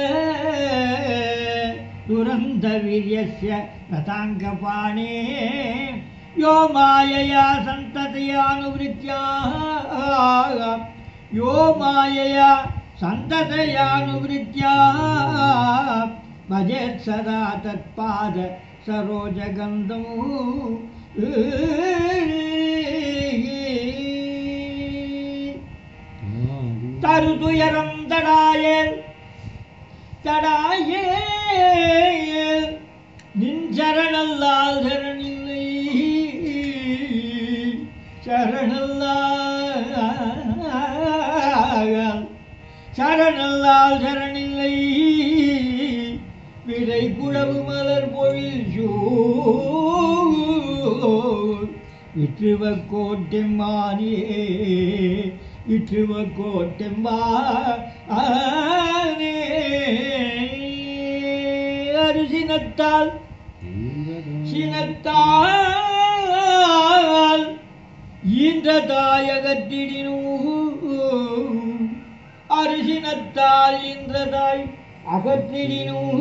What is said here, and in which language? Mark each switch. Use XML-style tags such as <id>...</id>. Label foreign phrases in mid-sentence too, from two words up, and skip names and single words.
<sa>दुरन्तवीर्यस्य रथाङ्गपाणेः यो मायया सन्ततयानुवृत्त्या यो मायया सन्ततयानुवृत्त्या भजेत् सदा तत्पाद सरोजगन्धं</sa> <ta>தருதுயரம் தடாயேல் தடாயேல் நின் சரணல்லால் சரணில்லை சரணல்லால் சரணில்லை விரை குழவு மலர் பொழில் விற்றுவ கோட்டெம்பானே விற்றுவ கோட்டெம்பானே அரிசினத்தால் சினத்தால் ஈன்ற தாயகத்திடினூ அரிசினத்தால் ஈன்ற தாய் அகற்றிடினூ</ta>